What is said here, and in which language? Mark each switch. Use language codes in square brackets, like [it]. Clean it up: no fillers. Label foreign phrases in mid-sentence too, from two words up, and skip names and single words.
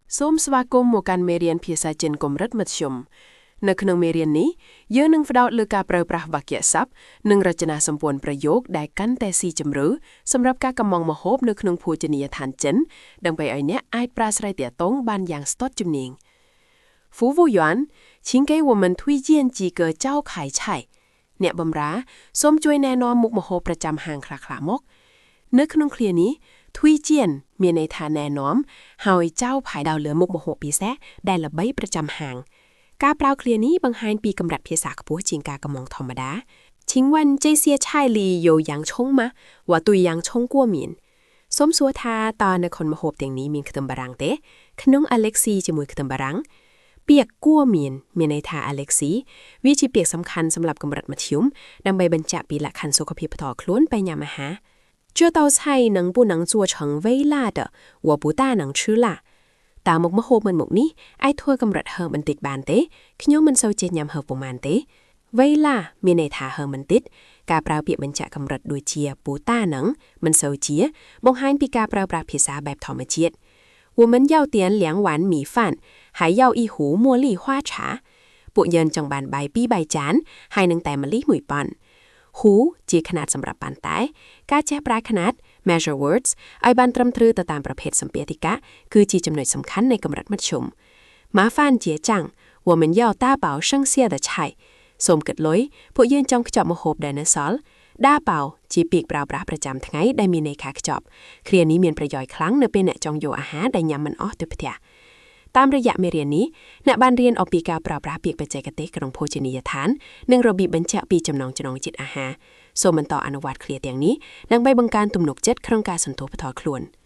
[km] សូមស្វាគមន៍មកកាន់មេរៀនភាសាចិនកម្រិតមធ្យមនៅក្នុងមេរៀននេះយើងនឹងផ្ដោតលើការប្រើប្រាស់វាក្យសព្ទនិងរចនាសម្ព័ន្ធប្រយោគដែលកាន់តែស៊ីជម្រៅសម្រាប់ការកម្មង់ម្ហូបនៅក្នុងភោជនីយដ្ឋានចិនដើម្បីឲ្យអ្នកអាចប្រាស្រ័យទាក់ទងបានយ៉ាងស្ទាត់ជំនាញ [zh] 服务员请给我们推荐几个招牌菜 [km] អ្នកបម្រើសូមជួយណែនាំមុខម្ហូបប្រចាំហាងខ្លះៗមកនៅក្នុងឃ្លានេះ推荐មានន័យ ថាណែនាំហើយចៅផាយដៅលើមុខម្ហូបពិសេសដែលល្បីប្រចាំហាងការប្រើឃ្លានេះបង្ហាញពីកម្រិតភាសាខ្ពស់ជាងការកម្មង់ធម្មតា [zh] 请问这些菜里有洋葱吗我对洋葱过敏 [km] សូមសួរថាតើនៅក្នុងម្ហូបទាំងនេះមានខ្ទឹមបារាំងទេក្នុង Alexi ជាមួយខ្ទឹមបារាំងពាក្យគួរមានន័យថា Alexi វាជា ពាក្យសំខាន់សម្រាប់កម្រិតមធ្យមដើម្បីបញ្ជាក់ពីលក្ខខណ្ឌសុខភាពផ្ទាល់ខ្លួនពេលញ៉ាំអាហារ [zh] 这道菜能不能做成微辣的我不大能吃辣 [km] តើមុខម្ហូបមិនមុខនេះអាចធ្វើកម្រិតហឹរបន្តិចបានទេខ្ញុំមិនសូវចេះញ៉ាំហឹរប៉ុន្មានទេវៃឡា មានន័យថាហឹរបន្តិចការប្រើពាក្យបញ្ជាក់កម្រិតដូចជាពូតានឹងមិនសូវជាបង្ហាញពីការប្រើប្រាស់ភាសាបែបធម្មជាតិ [zh] 我们要点2碗米饭还要一壶茉莉花 [km] 茶ពួកយើងចង់បានបាយ2បាយចានហើយនឹងតែម្លិះ1ប៉ុនហូជាขนาดសម្រាប់បានតែការចេះប្រើขนาด [en] measure words [km] ឲ្យបានត្រឹម ត្រូវទៅតាមប្រភេទសម្ភារតិកៈគឺជាចំណុចសំខាន់នៃកម្រិតមធ្យម [zh] 麻烦结账我们要大包剩下的菜 [km] សូមគិតលុយពួកយើងចង់ខ្ចប់ម្ហូបដែលនៅសល់ដាប៉ោជាពាក្យប្រើប្រាស់ប្រចាំថ្ងៃដែលមានន័យថាខ្ចប់គ្រានេះមានប្រយោជន៍ខ្លាំងនៅពេលអ្នកចង់យកអាហារដែលញ៉ាំមិនអស់ទៅផ្ទះតាមរយៈមេរៀននេះអ្នកបានរៀនអំពីការប្រើប្រាស់ពាក្យបច្ចេកទេសក្នុងភោជនីយដ្ឋាននិងរបៀបបញ្ជាក់ពីចំណងជាតិអាហារសូមបន្តអនុវត្តឃ្លាទាំងនេះដើម្បីបង្កើនទំនុកចិត្តក្នុងការសន្ទនាផ្ទាល់ខ្លួន